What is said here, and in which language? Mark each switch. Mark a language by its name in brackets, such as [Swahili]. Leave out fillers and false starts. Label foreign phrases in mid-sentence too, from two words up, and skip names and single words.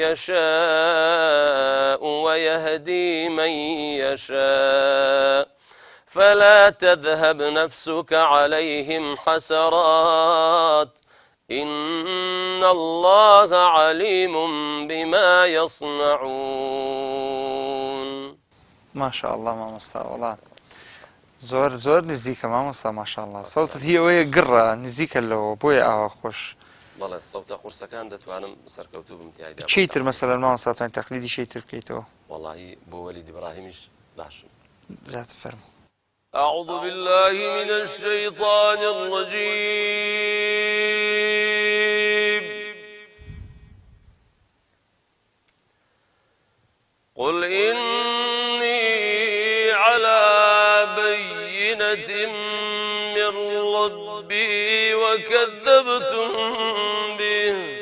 [Arabic] يشاء ويهدي من يشاء فلا تذهب نفسك عليهم حسرات إن الله عليم بما يصنعون. ما شاء الله [Central Kurdish] مامۆستا وڵات زۆر نزیکە مامۆستا ماشاءالله سەوتت هی ئەوەیە گڕە نزیکە لەوە بۆیە ئاوا خۆش بەڵێ سەوتە قورسەکان دەتوانم سەرکەوتوو بم تیایدا چیتر مەسەلەن مامۆستا توانین تەقلیدی شەیتر بکەیتەوە وەڵاهی بۆ وەلید ئیبراهیمیش باشم جات فەرموو. [Arabic] أعوذ بالله من الشيطان الرجيم. قل إني على بينة من ربي وكذبتم به